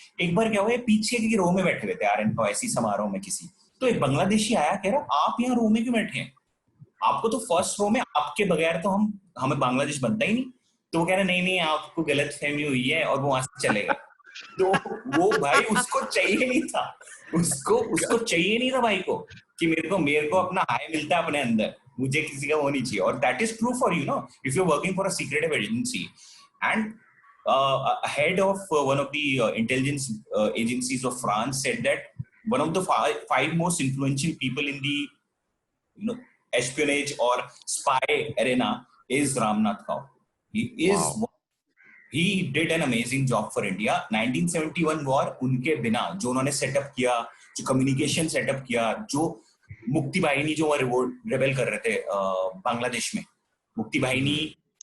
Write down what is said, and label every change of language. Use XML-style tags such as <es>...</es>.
<hi>एक बार क्या हुआ, पीछे की रो में बैठे हुए थे आर्यन काओ ऐसी समारोह में किसी, तो एक बांग्लादेशी आया, कह रहा आप यहाँ रो में क्यों बैठे हैं, आपको तो फर्स्ट रो में, आपके बगैर तो हमें बांग्लादेश बनता ही नहीं। तो वो कह रहे नहीं आपको गलत फहमी हुई है, और वो वहां से चले गए। तो वो भाई उसको चाहिए नहीं था, उसको चाहिए नहीं था भाई को, कि मेरे को अपना हाई मिलता है अपने अंदर, मुझे किसी का वो नहीं चाहिए।</hi> <en>और that is true for you know, if you are working for a secretive agency, and head of one of the intelligence agencies of France said that one of the five most influential people in the espionage or spy arena is Ramnath Kao. He did an amazing job for India.</en> <hi>1971 war उनके बिना जो उन्होंने setup किया, जो communication setup किया, जो मुक्ति बाहिनी जो रेबेल कर रहे थे बांग्लादेश में, मुक्ति बाहिनी,</hi>